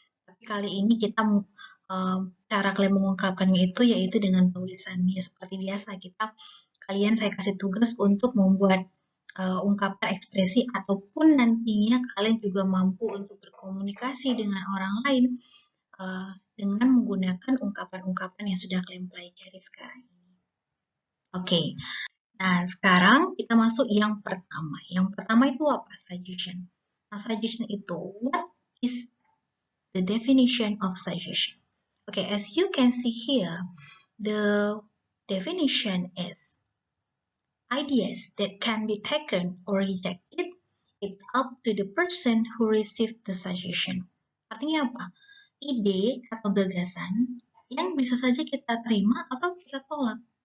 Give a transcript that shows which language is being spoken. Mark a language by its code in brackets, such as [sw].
[id] Tapi kali ini kita cara kalian mengungkapkannya itu yaitu dengan tulisannya seperti biasa saya kasih tugas untuk membuat ungkapan ekspresi ataupun nantinya kalian juga mampu untuk berkomunikasi dengan orang lain dengan menggunakan ungkapan-ungkapan yang sudah kalian pelajari sekarang ini. Oke, nah sekarang kita masuk yang pertama. Yang pertama itu apa? Suggestion. Nah, [en] suggestion itu, what is the definition of suggestion? Okay, as you can see here, the definition is ideas that can be taken or rejected. It's up to the person who received the suggestion. [id] Artinya apa? Ide atau gagasan yang bisa saja kita terima atau kita tolak.